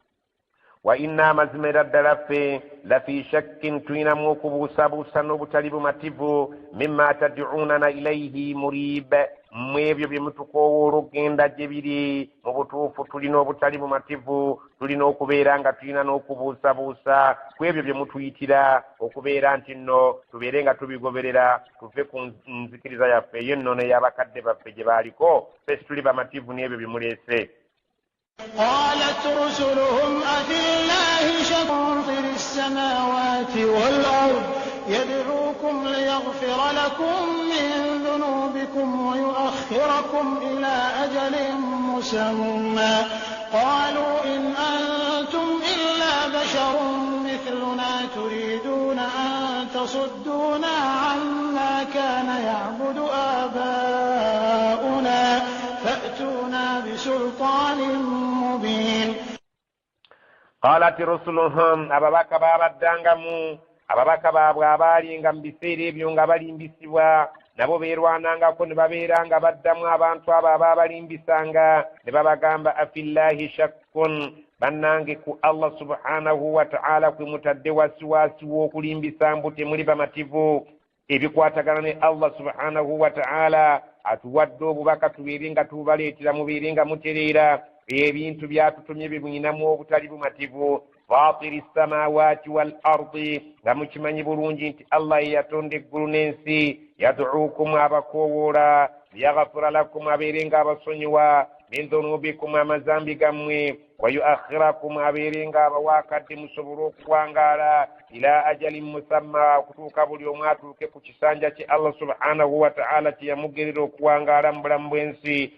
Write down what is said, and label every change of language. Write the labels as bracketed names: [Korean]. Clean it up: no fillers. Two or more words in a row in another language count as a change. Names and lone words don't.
[Arabic] وإنا [Ganda] mazima era ddala ffe [Arabic] لفي شك [Ganda] tulinamu okubuusabuusa n'obutali bumativu [Arabic] مما تدعوننا إليه مريب [Ganda] mu ebyo bye mutukoowa olugenda gye biri mu butuufu tulina obutali bumativu tulina okubeera nga tulina n'okubuusabuusa ku ebyo bye mutuyitira okubeera nti nno tubeere nga tubigoberera tuve ku nzikiriza yaffe ey'ennono ey'abakadde baffe gye baaliko ffe situli bamativu n'ebyo bye muleese. [Arabic] قالت رسلهم أفي الله شك فاطر السماوات والأرض يدعوكم ليغفر لكم من ذنوبكم ويؤخركم إلى أجل مسمى قالوا إن أنتم إلا بشر مثلنا مثلنا تريدون أن تصدونا عما كان يعبد آباؤنا فأتونا بسلطان مبين. قالت رسلهم [Ganda] ababaka babaddangamu ababaka baabwe abaalinga mu biseera ebyo nga balimbisibwa nabo beerwanangako ne babeera nga baddamu abantu abo abaabalimbisanga ne babagamba [Arabic] أفي الله شك [Ganda] bannange ku [Arabic] الله سبحانه وتعالى [Ganda] kwe mutadde wasiwasi w'okulimbisa mbu temuli bamativu ebikwatagana ne [Arabic] الله سبحانه وتعالى [Ganda] atuwadde obubaka tubeere nga tubaleetera mubeere nga mutereera ebintu byatutumye bimwinamu obutali bumativu [Arabic] فاطر السماوات والأرض [Ganda] nga mukimanyi bulungi nti Allah yatonda eggulu n'ensi yaduukum abakowoola [Arabic] يغفر لكم [Ganda] abeere nga abasonyiwa [Arabic] من ذنوبكم [Ganda] amazambi gammwe [Arabic] ويؤخركم [Ganda] abeere nga abawakadde musobole okuwangaala [Arabic] إلى أجل مسمى [Ganda] okutuuka buli omu atuuke ku kisanja kye [Arabic] الله سبحانه وتعالى [Ganda] kye yamugerera okuwangaala mu bulamu bw'ensi.